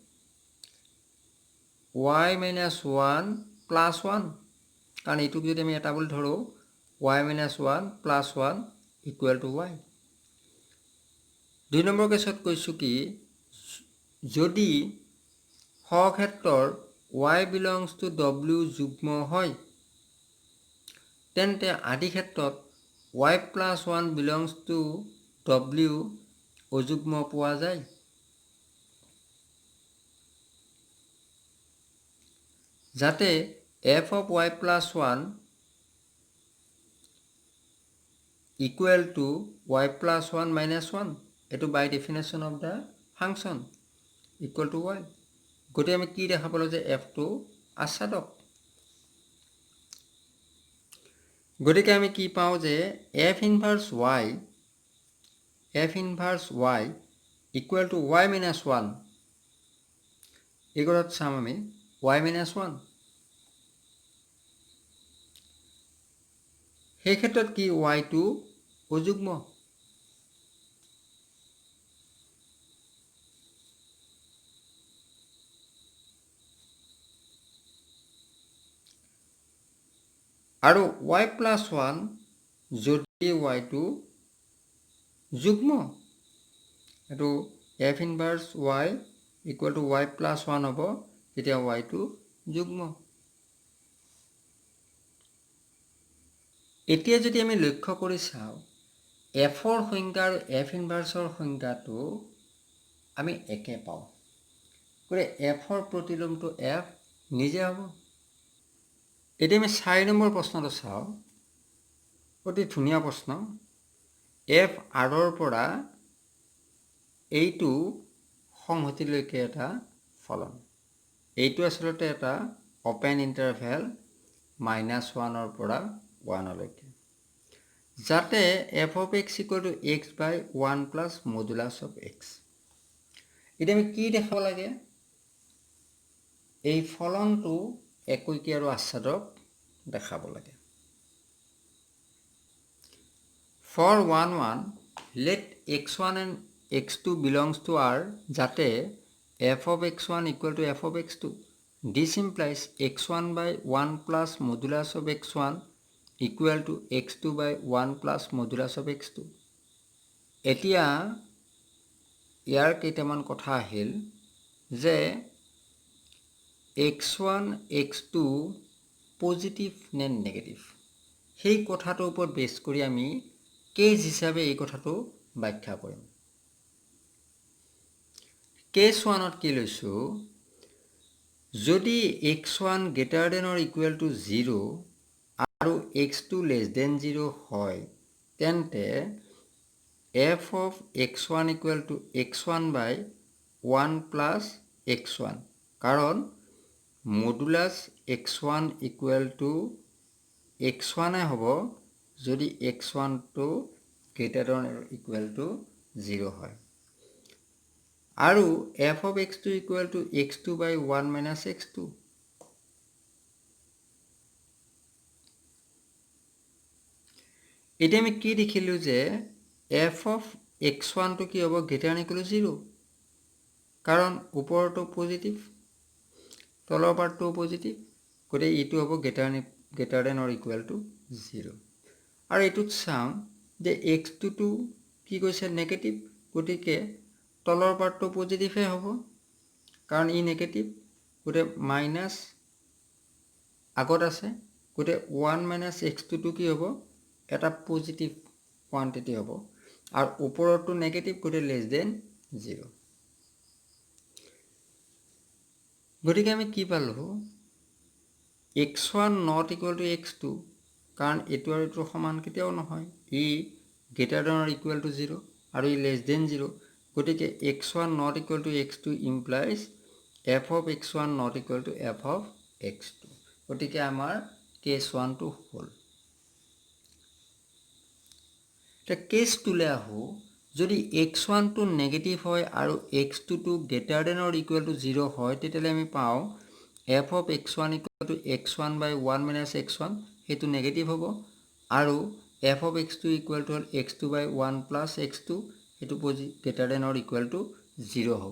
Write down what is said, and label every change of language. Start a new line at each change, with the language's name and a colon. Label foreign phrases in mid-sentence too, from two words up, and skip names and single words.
Assamese: y - 1 প্লাছ 1 কাৰণ এইটোক যদি আমি এটা বুলি ধৰো y - 1 প্লাছ 1
English: equal to y
Assamese: দুই নম্বৰ কেছত কৈছো কি যদি ক্ষেত্ৰৰ
English: y belongs to w
Assamese: যুগ্ম হয় তেন্তে আদি ক্ষেত্ৰত
English: y plus 1 belongs to w
Assamese: অযুগ্ম পোৱা যায় যাতে
English: f of y plus 1 equal to y plus 1 minus 1
Assamese: এটো
English: by definition of the function equal to y
Assamese: গতে আমি কি দেখা পালো যে f টো আচ্ছাদক গতিকে আমি কি পাও যে
English: f inverse y equal to y minus 1
Assamese: এগৰত চাম আমি
English: y minus 1
Assamese: সেই ক্ষেত্ৰত কি y টো অযুগ্ম আৰু
English: y plus 1
Assamese: যদি y টো যুগ্ম এটো
English: f inverse y equal to y plus 1
Assamese: হ'ব তেতিয়া y টো যুগ্ম এতিয়া যদি আমি লক্ষ্য কৰি চাও f ৰ সংখ্যা আৰু f inverse ৰ সংখ্যাটো আমি একে পাও গৰে f ৰ প্ৰতিলোমটো f নিজে হ'ব এতিয়া আমি 4 নম্বৰ প্ৰশ্নটো চাও অতি ধুনীয়া প্ৰশ্ন f r ৰ পৰা এইটো সংহতিলৈকে এটা ফলন এইটো আসলতে এটা
English: open interval
Assamese: -1 ৰ পৰা 1 লৈকে যাতে
English: f of x equal to x by 1 plus modulus of x
Assamese: এতিয়া আমি কি দেখাব লাগে এই ফলনটো একৈকী আৰু আচ্ছাদক দেখাব লাগে
English: for 1 let x1 and x2 belongs to R যাতে f of x1 equal to f of x2 this implies x1 by 1 plus modulus of x1 equal to x2 by 1 plus modulus of x2
Assamese: এতিয়া ইয়াৰ কেইটামান কথা আহিল যে x1 x2 পজিটিভ নে নেগেটিভ সেই কথাটোৰ ওপৰত বেছ কৰি আমি কেছ হিচাপে এই কথাটো ব্যাখ্যা কৰিম। কেছ 1ত কি লৈছোঁ, যদি x1
English: greater than or equal to 0
Assamese: আৰু x2
English: less than 0
Assamese: হয় তেন্তে
English: f of x1 equal to x1 by 1 plus x1 কাৰণ মডুলাছ x1 equal to x1
Assamese: হ'ব যদি
English: x1 to greater than or equal to 0
Assamese: হয় আৰু
English: f of x2 equal to x2 by 1 minus x2
Assamese: এতিয়া আমি কি দেখিলোঁ যে
English: f of x1 to
Assamese: কি হ'ব
English: greater than or equal to 0
Assamese: কাৰণ ওপৰটো পজিটিভ তলৰ পাৰ্টটো পজিটিভ গতিকে এইটো হ'ব
English: greater than or equal
Assamese: to 0 আৰু এইটোত চাম যে x2 টো কি কৈছে নেগেটিভ গতিকে তলৰ পাৰ্টটো পজিটিভে হ'ব কাৰণ ই নেগেটিভ গতিকে মাইনাছ আগত আছে গতিকে
English: 1 minus x2
Assamese: টো কি হ'ব এটা পজিটিভ কোৱান্টিটি হ'ব আৰু ওপৰটো নেগেটিভ গতিকে
English: less than 0
Assamese: গতিকে আমি কি পালোঁ
English: x1 not equal to x2
Assamese: কাৰণ এইটো আৰু এইটো সমান কেতিয়াও নহয় ই
English: greater than or equal to 0
Assamese: আৰু ই
English: less than 0
Assamese: গতিকে
English: x1 not equal to x2 implies f of x1 not equal to f of x2
Assamese: গতিকে আমাৰ কেছ 1 টো হ'ল। এতিয়া কেছ 2 লৈ আহোঁ যদি x1 টো নেগেটিভ হয় আৰু x2 টো
English: greater than or equal to 0
Assamese: হয় তেতিয়াহ'লে আমি পাওঁ
English: f of x1 equal to x1 by 1 minus x1
Assamese: সেইটো নেগেটিভ হ'ব আৰু
English: f of x2 equal to x2 by 1 plus x2
Assamese: সেইটো
English: greater than or equal to 0
Assamese: হ'ব।